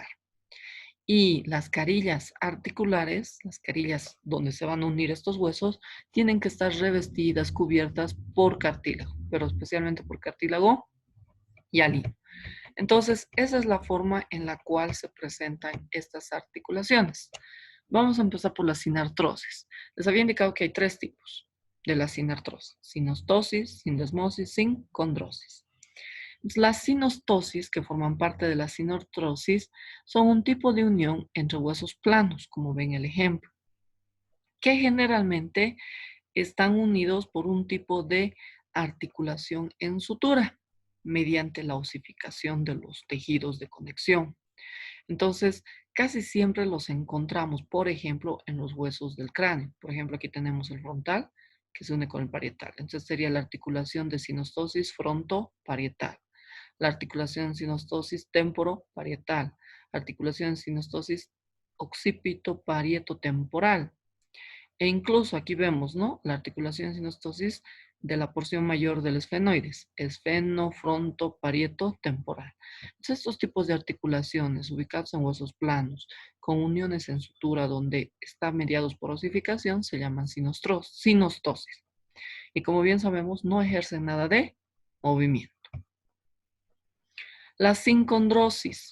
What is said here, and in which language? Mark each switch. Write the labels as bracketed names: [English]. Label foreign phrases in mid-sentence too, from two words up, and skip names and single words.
[Spanish] Y las carillas articulares, las carillas donde se van a unir estos huesos, tienen que estar revestidas, cubiertas por cartílago, pero especialmente por cartílago hialino. Entonces, esa es la forma en la cual se presentan estas articulaciones. Vamos a empezar por la sinartrosis. Les había indicado que hay 3 tipos de la sinartrosis: sinostosis, sindesmosis, sincondrosis. Las sinostosis, que forman parte de la sinartrosis, son un tipo de unión entre huesos planos, como ven el ejemplo, que generalmente están unidos por un tipo de articulación en sutura mediante la osificación de los tejidos de conexión. Entonces, casi siempre los encontramos, por ejemplo, en los huesos del cráneo. Por ejemplo, aquí tenemos el frontal que se une con el parietal. Entonces sería la articulación de sinostosis frontoparietal, la articulación de sinostosis temporoparietal, articulación de sinostosis occipito-parieto-temporal. E incluso aquí vemos, ¿no?, la articulación de sinostosis de la porción mayor del esfenoides, esfeno-fronto-parieto-temporal. Entonces, estos tipos de articulaciones ubicados en huesos planos, con uniones en sutura donde están mediados por osificación, se llaman sinostosis. Y como bien sabemos, no ejercen nada de movimiento. La sincondrosis.